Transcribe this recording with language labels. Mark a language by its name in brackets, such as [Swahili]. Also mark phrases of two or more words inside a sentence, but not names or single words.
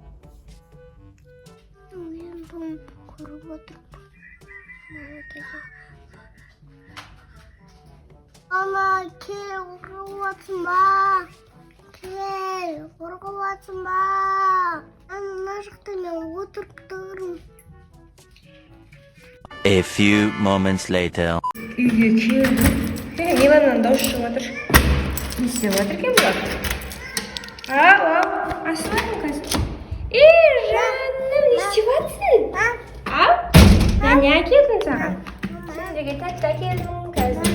[Kazakh] Ойын көріп отырып. Мама кеше. Мама, кел, ұрып отырмын ба? Кел, ұрып отырмын ба? Мына жақта мен отырып тұрмын. [English] A few moments later. [Kazakh] Үйге келдім. Миланнан дауыс шығып жатыр. Не істеп жатыр екен бұлар? Ау, асылайын қазір. Жаным, не істеп жатсың? Ау, не әкелдім саған? Сендерге тәтті әкелдім қазір.